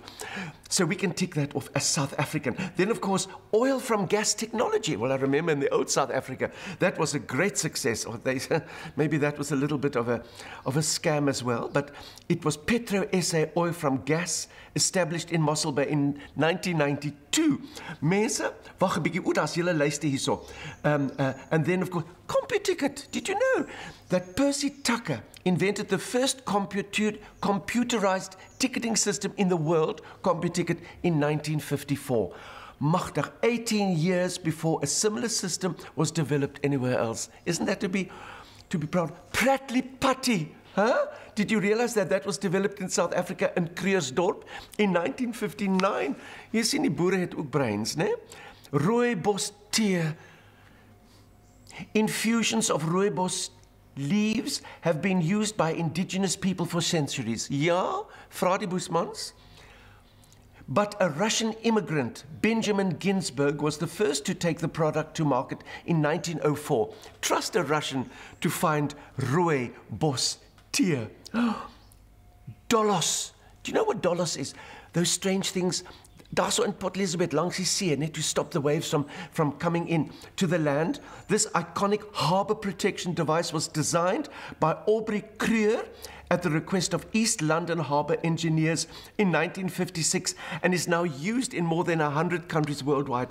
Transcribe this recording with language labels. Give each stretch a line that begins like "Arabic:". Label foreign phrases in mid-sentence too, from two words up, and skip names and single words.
English: So we can tick that off as South African. Then, of course, oil from gas technology. Well, I remember in the old South Africa, that was a great success. Or maybe that was a little bit of a scam as well. But it was Petro SA oil from gas, established in Mossel Bay in 1992.
Afrikaans: Mense, wag 'n bietjie, daar's julle lyste hierso.
English: And then, of course, CompuTicket. Did you know that Percy Tucker invented the first computerized ticketing system in the world, CompuTicket, in 1954. Magtig, 18 years before a similar system was developed anywhere else. Isn't that to be proud? Pratley Putty, huh? Did you realize that that was developed in South Africa in Krugersdorp in 1959?
Afrikaans: Jy sien die boere het ook breins, né? Rooibos tee.
English: Infusions of rooibos leaves have been used by indigenous people for centuries.
Afrikaans: Ja, vra die Boesmans.
English: But a Russian immigrant, Benjamin Ginsberg, was the first to take the product to market in 1904. Trust a Russian to find rooibos tea. Dolos. Do you know what dolos is? Those strange things.
Afrikaans: Daarso in Port Elizabeth, langs die see, net
English: to stop the waves from coming in to the land. This iconic harbor protection device was designed by Aubrey Creur at the request of East London Harbour engineers in 1956 and is now used in more than 100 countries worldwide.